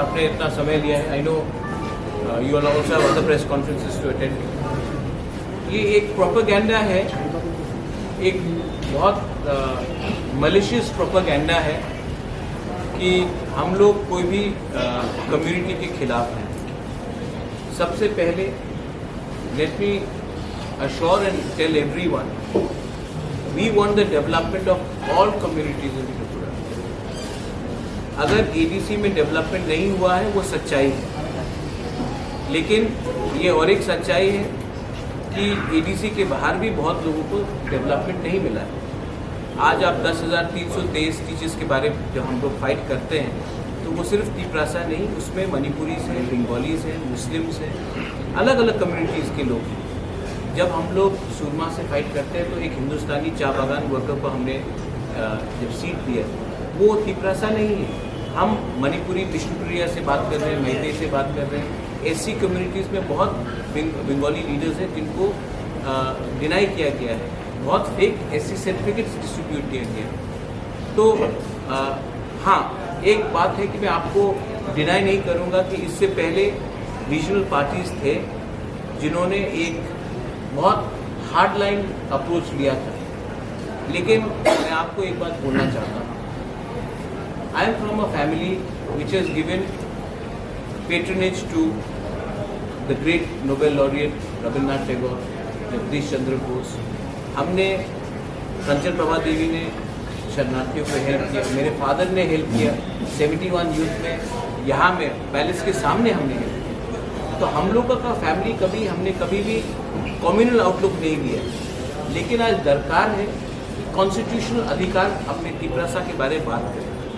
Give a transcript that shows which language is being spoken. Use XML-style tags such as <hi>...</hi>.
<hi>आपने इतना समय लिया है.</hi> <en>I know you all also have other press conferences to attend.</en> <hi>ये एक प्रोपेगेंडा है, एक बहुत मलिशियस प्रोपेगेंडा है कि हम लोग कोई भी कम्युनिटी के खिलाफ हैं. सबसे पहले</hi> <en>let me assure and tell everyone, we want the development of all communities in Tripura.</en> <hi>अगर ADC में डेवलपमेंट नहीं हुआ है वो सच्चाई है, लेकिन ये और एक सच्चाई है कि ADC के बाहर भी बहुत लोगों को डेवलपमेंट नहीं मिला है. आज आप 10,323 टीचर्स के बारे में जब हम लोग फाइट करते हैं तो तो वो सिर्फ तिप्रासा नहीं, उसमें मणिपुरीज हैं, बंगालीज हैं, मुस्लिम्स हैं, अलग अलग कम्युनिटीज़ के लोग हैं। जब हम लोग सुरमा से फाइट करते हैं तो एक हिंदुस्तानी चाय बागान वर्कर को हमने जब सीट दिया, वो तिप्रासा नहीं है। हम मणिपुरी बिष्णुप्रिया से बात कर रहे हैं, मैते से बात कर रहे हैं। एससी कम्युनिटीज़ में बहुत बंगाली लीडर्स हैं जिनको डिनाई किया गया है, बहुत फेक एससी सर्टिफिकेट्स डिस्ट्रीब्यूट किया गया है। तो हाँ, एक बात है कि मैं आपको डिनाई नहीं करूँगा कि इससे पहले रीजनल पार्टीज थे जिन्होंने एक बहुत हार्ड लाइन अप्रोच लिया था, लेकिन मैं आपको एक बात बोलना चाहता हूँ।</hi> <en>I am from a family which has given patronage to the great Nobel laureate Rabindranath Tagore, Jagdish Chandra Bose.</en> <hi>हमने कंचन प्रभा देवी ने शरणार्थियों को हेल्प किया, मेरे फादर ने हेल्प किया 71 यूथ में, यहाँ में पैलेस के सामने हमने हेल्प किया। तो हम लोगों का फैमिली हमने कभी भी कम्युनल आउटलुक नहीं दिया, लेकिन आज दरकार है कि कॉन्स्टिट्यूशनल अधिकार अपने तिप्रासा के बारे में बात करें।</hi>